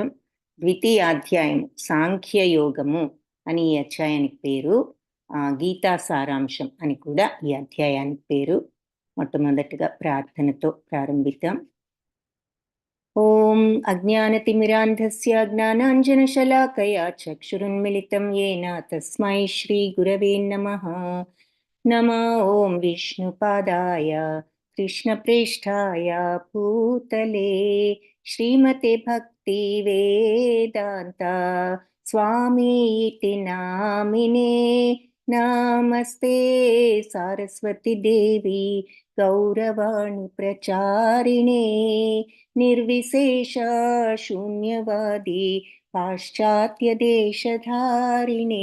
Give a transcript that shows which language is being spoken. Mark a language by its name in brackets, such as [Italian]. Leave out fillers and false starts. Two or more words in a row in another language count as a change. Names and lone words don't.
[Telugu] ద్వితీయాధ్యాయం సాంఖ్య యోగము అని ఈ అధ్యాయానికి పేరు. గీతా సారాంశం అని కూడా ఈ అధ్యాయానికి పేరు. మొట్టమొదటిగా ప్రార్థనతో ప్రారంభిద్దాం. [Sanskrit] ఓం అజ్ఞానతిమిరాంధస్య జ్ఞానాంజనశలాకయా చక్షురున్మిళితం येन తస్మై శ్రీ గురవే నమః. నమో ఓం విష్ణుపాదాయ కృష్ణప్రేష్ఠాయ భూతలే శ్రీమతే భక్తి వేదాంత స్వామీతి నామినే నమస్తే సారస్వతి దేవి గౌరవాణి ప్రచారిణే నిర్విశేష శూన్యవాది పాశ్చాత్య దేశధారిణే.